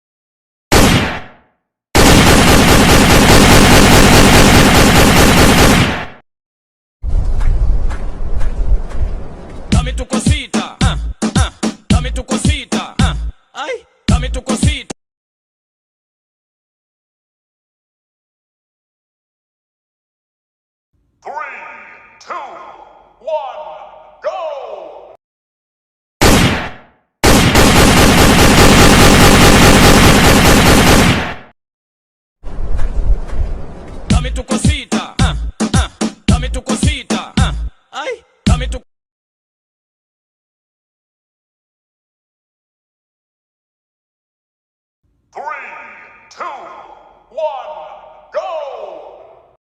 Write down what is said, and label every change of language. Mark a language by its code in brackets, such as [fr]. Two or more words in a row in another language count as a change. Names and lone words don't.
[es] Dame tu cosita, dame tu cosita, ay, dame tu cosita. [en] Three, two, one, go! [es] Dame tu cosita, dame tu cosita, ay, dame tu. [en] Three, two, one, go!